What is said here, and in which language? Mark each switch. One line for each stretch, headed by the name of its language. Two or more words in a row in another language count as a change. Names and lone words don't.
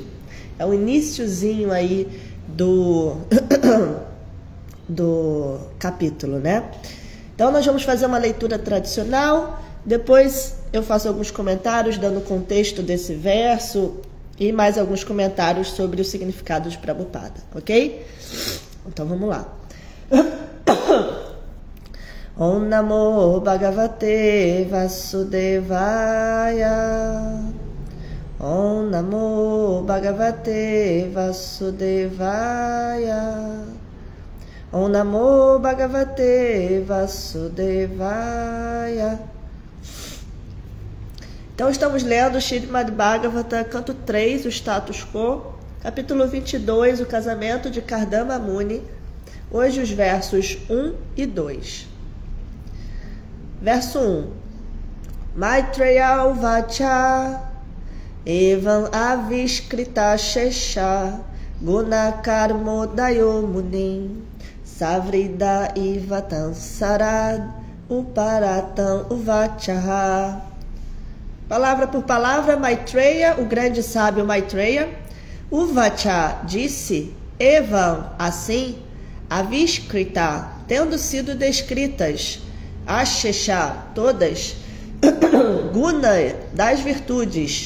Portuguese: É o iniciozinho aí do capítulo, né? Então nós vamos fazer uma leitura tradicional, depois eu faço alguns comentários dando o contexto desse verso e mais alguns comentários sobre o significado de Prabhupada, ok? Então vamos lá.
Sanskrit: Om Namo Bhagavate Vasudevaya. Om Namo Bhagavate Vasudevaya. Om Namo Bhagavate Vasudevaya.
Portuguese: Então estamos lendo o Śrīmad Bhagavatam, canto 3, o status quo, capítulo 22, o casamento de Kardama Muni. Hoje os versos 1 e 2. Verso 1.
Sanskrit: Maitreya Uvacha Evam Avishkrita Shesha Gunakarmodayo Munim Savrida Ivatam Sarad Uparatam Uvachaha.
Portuguese: Palavra por palavra, Maitreya, o grande sábio Maitreya, Uvacha disse, Evam, assim, Avishkrita, tendo sido descritas, Ashesha, todas, Guna, das virtudes,